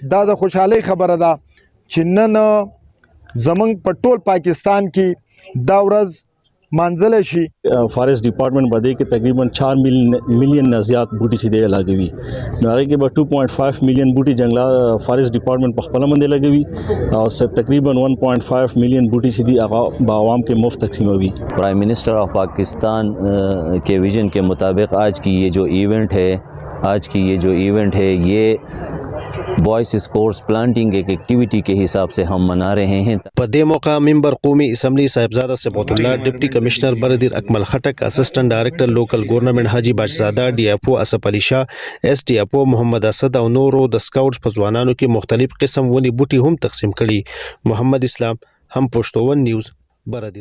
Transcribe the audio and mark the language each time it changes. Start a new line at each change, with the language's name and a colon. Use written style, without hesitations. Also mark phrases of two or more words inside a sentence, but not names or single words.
Pashto: دا د خوشحالۍ خبره ده چې نن زمونږ په ټول پاکستان کې دا ورځ مانځل شي.
English: forest department
Pashto: باندې کې تقریبا 4 میلیون نه زیات بوټي چې دی لګوي. نو هغه کې به 2.5 میلیون بوټي جنگلا
English: forest department
Pashto: په خپل باندې لګوي او تقریبا 1.5 میلیون بوټي چې دی هغه به عوام کې مفت تقسیموي.
English: prime minister of Pakistan
Urdu: کے وژن کے مطابق آج کی یہ جو ایونٹ ہے یہ
English: boys scouts planting
Urdu: ایک ایکٹیویٹی کے حساب سے ہم منا رہے ہیں.
Pashto: په دې موقع ممبر قومي اسمبلی صاحبزاده صبغت الله،
English: deputy commissioner
Pashto: برادر اکمل خټک،
English: assistant director local government
Pashto: حاجی باشزاده، DFO آصف علي شاه، SDFO محمد اسد او نورو د سکاوټس په ځوانانو کې مختلف قسم ونې بوټي هم تقسیم کړي. محمد اسلام، هم پښتو نیوز، برادر.